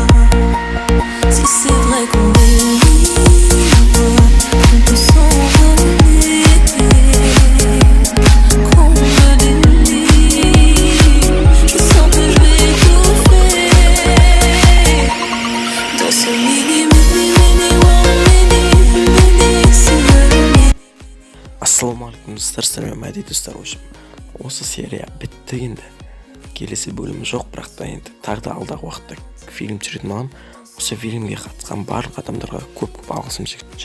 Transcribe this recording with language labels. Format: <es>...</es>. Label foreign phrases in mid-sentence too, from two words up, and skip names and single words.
<fr>Si c'est vrai qu'on est libre, qu'on peut s'envoler, qu'on me délivre, je sens que je vais tout faire dans ce</fr> <kk>Ассалаумағалейкум достар, сәлем мәди достар. Осы серия бітті енді. Келесі бөлімі жоқ, бірақ та енді тағы да алдағы уақытта фильм түсіретін боламын. Осы фильмге қатысқан барлық адамдарға көп алғысым шексіз.</kk>